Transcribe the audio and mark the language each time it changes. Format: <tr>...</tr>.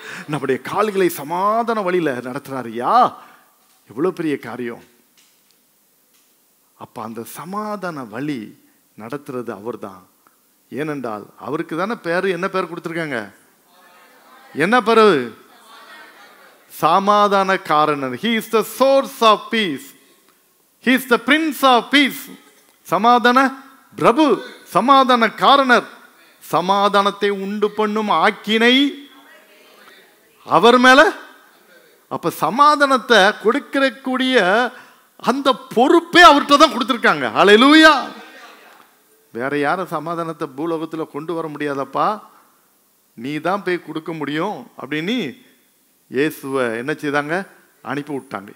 <ta>நம்முடைய கால்களை சமாதான வழியில நடத்துறாரு. யா, எவ்வளவு பெரிய காரியம். அப்ப அந்த சமாதான வழி நடத்துறது அவர் தான். ஏனென்றால் அவருக்கு தானே பேரு, என்ன பேர் கொடுத்துருக்காங்க? என்ன பேரு? சமாதான காரணர்.</ta> <en>He is the source of peace. He is the prince of peace.</en> <ta>சமாதான பிரபு, சமாதான காரணர். சமாதானத்தை உண்டு பண்ணும் ஆக்கினை அவர் மேல. அப்ப சமாதானத்தை கொடுக்கக்கூடிய அந்த பொறுப்பே அவர்கிட்ட தான் கொடுத்துருக்காங்க. ஹல்லேலூயா. வேற யாரும் சமாதானத்தை பூலோகத்தில் கொண்டு வர முடியாதப்பா, நீ தான் போய் கொடுக்க முடியும் அப்படின்னு இயேசுவை என்ன செய்தாங்க? அனுப்பி விட்டாங்க.</ta>